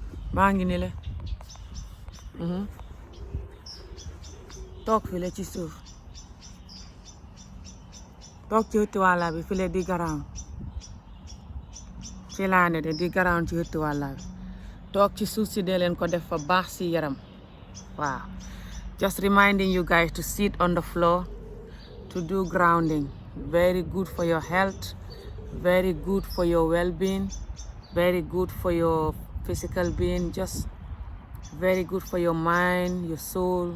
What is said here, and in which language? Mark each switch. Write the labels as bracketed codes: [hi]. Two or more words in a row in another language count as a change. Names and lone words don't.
[wo] maa ngi ni le toog fi le ci suuf toog ci ëtti wàlla bi fi le di ground ci laa ne de di ground ci ëtti wàlla bi toog ci suuf si dee leen ko def fa baax si yaram waaw [en] just reminding you guys to sit on the floor to do grounding. Very good for your health, very good for your well-being, very good for your physical being, just very good for your mind, your soul.